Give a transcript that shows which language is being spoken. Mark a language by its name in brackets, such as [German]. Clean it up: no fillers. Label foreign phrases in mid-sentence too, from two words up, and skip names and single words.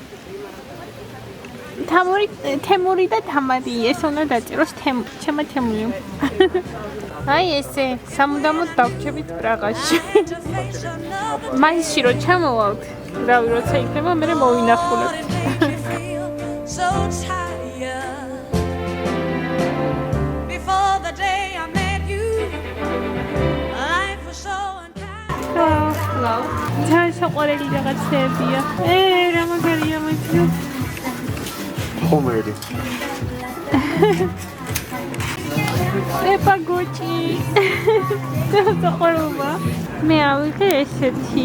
[Georgian] თემური და თამარი ეს უნდა დაწეროს ჩემო თემური. აი ესე სამუდამოდ დავრჩებით პრაღაში. მაისში რო ჩამოვალთ, რავი როცა იქნება მე მოვინახულებთ. [English] So tired before the day I met you. Life was so unkind. [Georgian] ძალიან საყვარელი რაღაცებია. რა მაგარია მეთქი. ხომერი. პაგოჭი. საყვარელობა. მე ავიღე ესეთი.